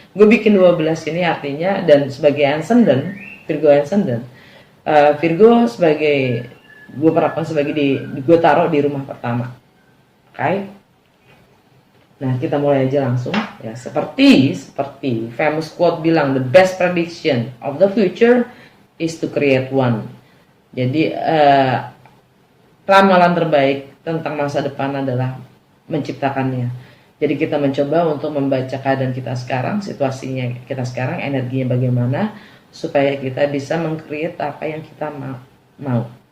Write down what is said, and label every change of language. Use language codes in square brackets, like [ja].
[id] Gue bikin 12 ini artinya, dan sebagai ascendant, Virgo ascendant, Virgo sebagai gue perlakukan sebagai gue taruh di rumah pertama. Oke. Nah, kita mulai aja langsung, ya. Seperti famous quote bilang, [en] the best prediction of the future is to create one. [id] Jadi ramalan terbaik tentang masa depan adalah menciptakannya. Jadi kita mencoba untuk membaca keadaan kita sekarang, situasinya kita sekarang, energinya bagaimana, supaya kita bisa meng-create apa yang kita mau.